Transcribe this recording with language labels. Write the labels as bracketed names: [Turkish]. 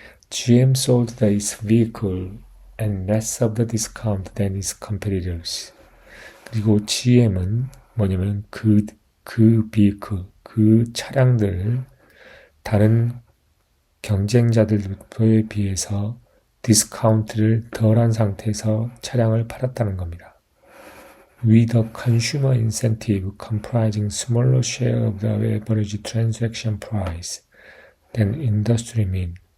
[English] GM sold its vehicle and less of the discount than its competitors. [Korean] 그리고 GM은 뭐냐면 그 vehicle, 그 차량들을 다른 경쟁자들에 비해서 디스카운트를 덜한 상태에서 차량을 팔았다는 겁니다. [English] With a consumer incentive comprising smaller share of the average transaction price than industry mean.